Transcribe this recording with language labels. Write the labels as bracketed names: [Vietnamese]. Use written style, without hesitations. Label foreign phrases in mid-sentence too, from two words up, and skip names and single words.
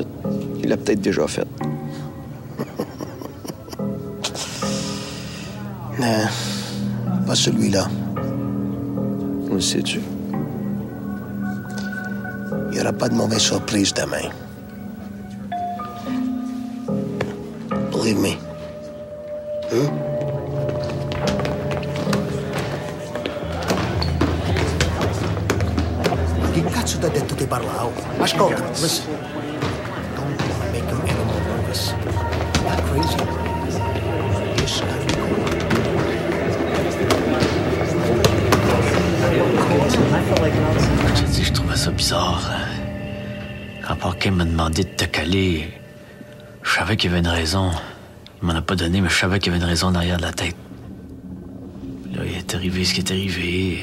[French] Il l'a peut-être déjà fait. Non, pas celui-là. On le sais-tu? Il n'y aura pas de mauvaise surprise demain. [English] Believe me. [Italian] Che cazzo t'ha detto che parlavo? Ascolta, [English] listen. Don't make him any more nervous. Not crazy. This guy. [French] Je te dis, je trouvais ça bizarre. Quand Parker m'a demandé de te caler, je savais qu'il y avait une raison. Il m'en a pas donné, mais je savais qu'il y avait une raison derrière de la tête. Là, il est arrivé ce qui est arrivé.